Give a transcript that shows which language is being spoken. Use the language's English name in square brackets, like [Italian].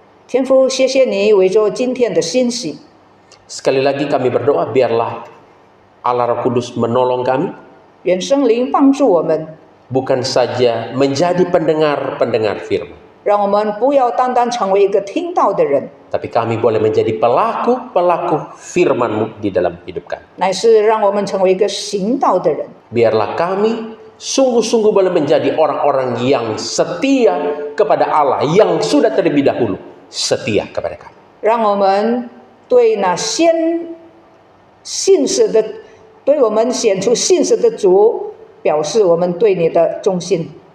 [Chinese] 天父，谢谢你为着今天的信息。 [Indonesian] Sekali lagi kami berdoa, biarlah Allah Roh Kudus menolong kami, [Chinese] 愿圣灵帮助我们， [Indonesian] bukan saja menjadi pendengar-pendengar firman, [Chinese] 让我们不要单单成为一个听到的人， [Indonesian] tapi kami boleh menjadi pelaku-pelaku firman-Mu di dalam hidup kami. [Chinese] 乃是让我们成为一个行道的人。 [Indonesian] Biarlah kami sungguh-sungguh boleh menjadi orang-orang yang setia kepada Allah, yang sudah terlebih dahulu setia kepada kami. [Chinese] 让我们对那信实的，对我们显出信实的主，表示我们对你的忠心。